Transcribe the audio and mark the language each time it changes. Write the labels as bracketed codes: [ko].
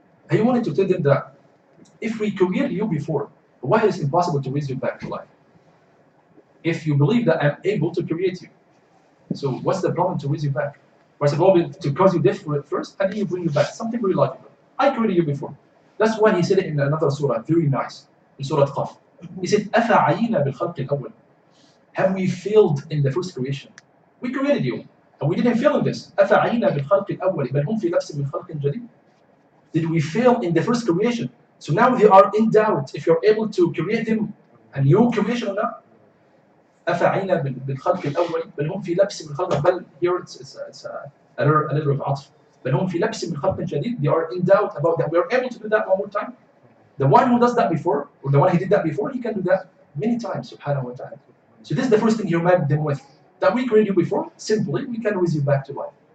[en] He wanted to tell them that if we created you before, why is it impossible to raise you back to life? If you believe that I'm able to create you, so what's the problem to raise you back? What's the problem to cause you death first and then you bring you back? Something very logical. I created you before. That's why he said it in another surah, very nice, in Surah Qaf. He said, [ar] أَفَعَيِينَا بِالْخَلْقِ الْأَوَّلِ. [en] Have we failed in the first creation? We created you, and we didn't fail in this. [ar] أَفَعَيِينَا بِالْخَلْقِ الْأَوَّلِ بَلْ هُمْ فِي لَبْسٍ مِنْ خَلْقٍ جَدِيدٍ. [en] Did we fail in the first creation? So now they are in doubt if you're able to create them a new creation or not. [ar] أفعينا بالخلق الأول بل هم في لبس من خلق. [en] بل here it's a little of عطف. [ar] بل هم في لبس من خلق جديد. [en] They are in doubt about that. We are able to do that one more time. The one who does that before, or the one who did that before, he can do that many times, subhanahu wa ta'ala. So this is the first thing you remind them with. That we created you before, simply, we can raise you back to life.